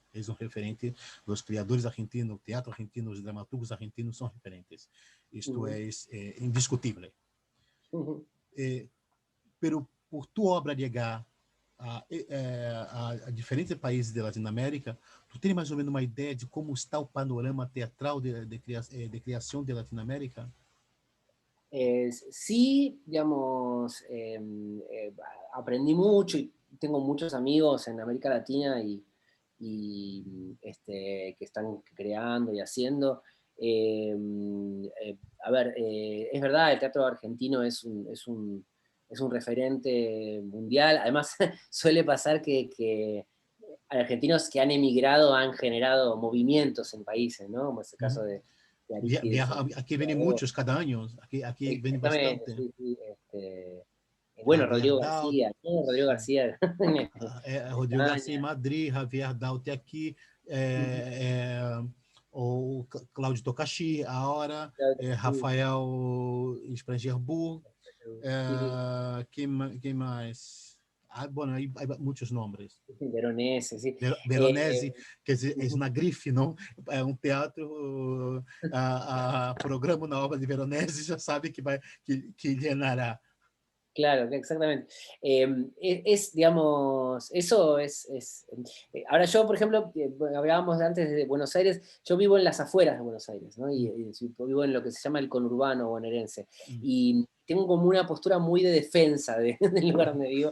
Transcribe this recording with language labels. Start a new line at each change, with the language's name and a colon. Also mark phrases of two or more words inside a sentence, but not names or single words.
Portuguese: És um referente dos criadores argentinos, o teatro argentino, os dramaturgos argentinos são referentes. Isto é indiscutível. Pero por tu obra chegar a diferentes países da Latinoamérica, tu tens mais ou menos uma ideia de como está o panorama teatral de criação de Latinoamérica?
Spanish: Sí, digamos, aprendí mucho y tengo muchos amigos en América Latina que están creando y haciendo. A ver, es verdad, el teatro argentino es un referente mundial. Además, suele pasar que argentinos que han emigrado han generado movimientos en países, ¿no? Como es el caso de Aristides.
Portuguese: Aqui vêm muitos cada ano, aqui vem
Spanish: Exactamente, bastante. sí, sí. Bueno, Javier Rodrigo Dalt, García, ¿no? Rodrigo García en
Portuguese: Rodrigo Garcia em España. Madrid, Javier Dalt aqui, o Cláudio Tocachi, a hora,
Spanish: Sí, Rafael Sprangerburg, sí, sí,
Portuguese: quem mais? Bueno, aí muitos nomes.
Spanish: sí, Veronese, sí.
Portuguese: Veronese, quer dizer, é uma grife, não? É um teatro, programa na obra de Veronese, já sabe que llenará.
Spanish: Claro, exactamente. Digamos, eso ahora yo, por ejemplo, bueno, hablábamos antes de Buenos Aires, yo vivo en las afueras de Buenos Aires, ¿no? Y vivo en lo que se llama el conurbano bonaerense. Y tengo como una postura muy de defensa del lugar donde vivo.